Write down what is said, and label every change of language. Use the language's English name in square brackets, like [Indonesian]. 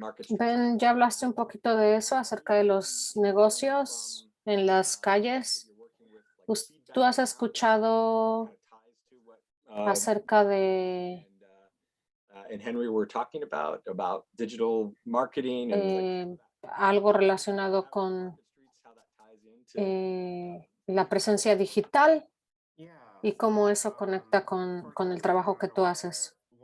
[Spanish] Ben, ya hablaste un poquito de eso acerca de los negocios en las calles. ¿Tú has escuchado acerca de [English] And Henry were talking about digital marketing and [Spanish] algo relacionado con la presencia digital y cómo eso conecta con el trabajo que tú haces?